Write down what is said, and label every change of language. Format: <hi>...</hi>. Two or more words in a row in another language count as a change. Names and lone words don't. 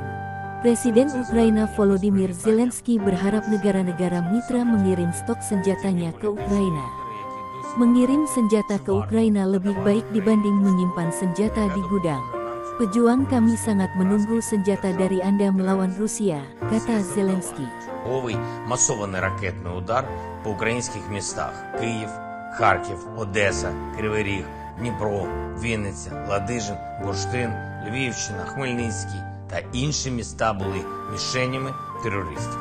<id>Presiden Ukraina Volodymyr Zelensky berharap negara-negara mitra mengirim stok senjatanya ke Ukraina. Mengirim senjata ke Ukraina lebih baik dibanding menyimpan senjata di gudang. Pejuang kami sangat menunggu senjata dari Anda melawan Rusia, kata Zelensky.</id> <uk>Масований ракетний удар по українських містах – Київ, Харків, Одеса, Кривий Ріг, Дніпро, Вінниця, Ладижин, Бурштин, Львівщина, Хмельницький та інші міста були мішенями терористів.</uk>